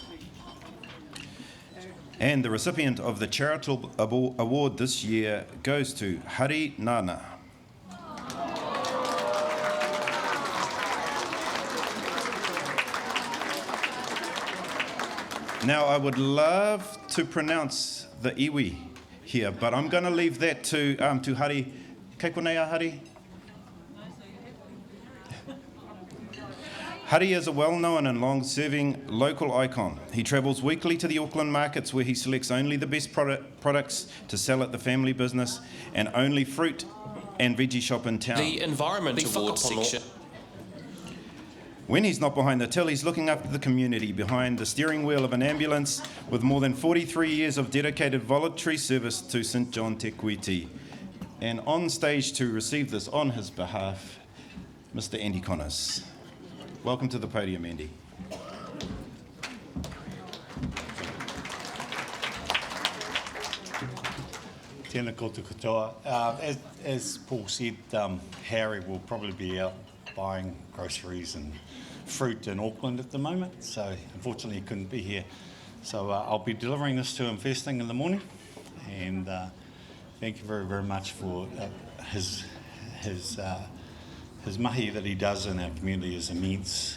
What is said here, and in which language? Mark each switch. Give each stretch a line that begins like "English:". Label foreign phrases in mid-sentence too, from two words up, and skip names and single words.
English: And the recipient of the Charitable Award this year goes to Hari Nana. Now, I would love to pronounce the iwi here, but I'm going to leave that to Hari.
Māori: Kei konei a Hari?
English: Hari is a well-known and long-serving local icon. He travels weekly to the Auckland markets where he selects only the best products to sell at the family business and only fruit and veggie shop in town. The Environment Awards section. When he's not behind the till, he's looking after the community behind the steering wheel of an ambulance with more than 43 years of dedicated voluntary service to St John Te Kuiti. And on stage to receive this on his behalf, Mr. Andy Connors. Welcome to the podium, Andy.
Māori: Tēnā koutou katoa.
English: As Paul said, Harry will probably be out buying groceries and fruit in Auckland at the moment, so unfortunately he couldn't be here. So I'll be delivering this to him first thing in the morning, and thank you very, very much for his mahi that he does in our community is immense.